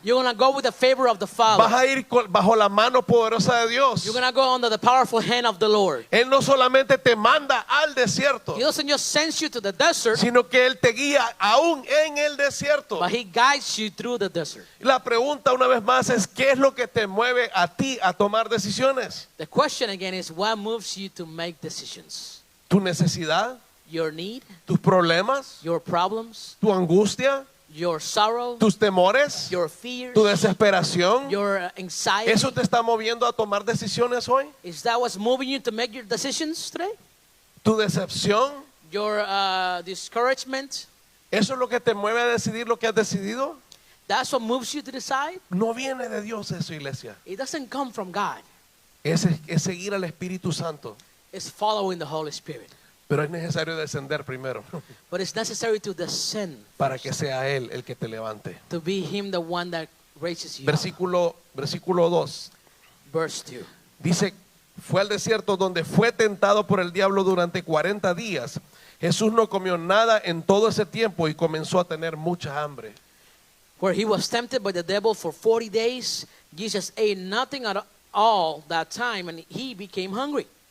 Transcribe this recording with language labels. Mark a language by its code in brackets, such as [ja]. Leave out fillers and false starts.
[en] You're going to go with the favor of the [es] Vas [en] Father. [es] a ir bajo la mano poderosa de Dios. [en] You're going to go under the powerful hand of the Lord. [es] Él no solamente te manda al desierto, [en] He doesn't just send you to the desert, [es] sino que Él te guía aún en el desierto. [en] but He guides you through the desert. [es] La pregunta una vez más es, ¿qué es lo que te mueve a ti a tomar decisiones? [en] The question again is, what moves you to make decisions? [es] ¿Tu necesidad? [en] Your need, [es] ¿Tus problemas? [en] your problems, [es] ¿Tu angustia? [en] your sorrow, [es] ¿Tus temores? [en] your fears, [es] ¿Tu desesperación? [en] your anxiety. [es] ¿Eso te está moviendo a tomar decisiones hoy? [en] Is that what's moving you to make your decisions today? [es] ¿Tu decepción? [en] Your discouragement? [es] ¿Eso es lo que te mueve a decidir lo que has decidido? [en] That's what moves you to decide? [es] No viene de Dios eso, iglesia. [en] It doesn't come from God. [es] Es seguir al Espíritu Santo. [en] It's following the Holy Spirit. [es] Pero es necesario descender primero [en] But it's necessary to descend [es] para que sea Él el que te levante. [en] to be Him the one that raises you up. [es] Versículo 2. [en] Verse 2. [es] Dice, fue al desierto donde fue tentado por el diablo durante 40 días. Jesús no comió nada en todo ese tiempo y comenzó a tener mucha hambre. [en] Where He was tempted by the devil for 40 days, Jesus ate nothing at all that time, and He became hungry.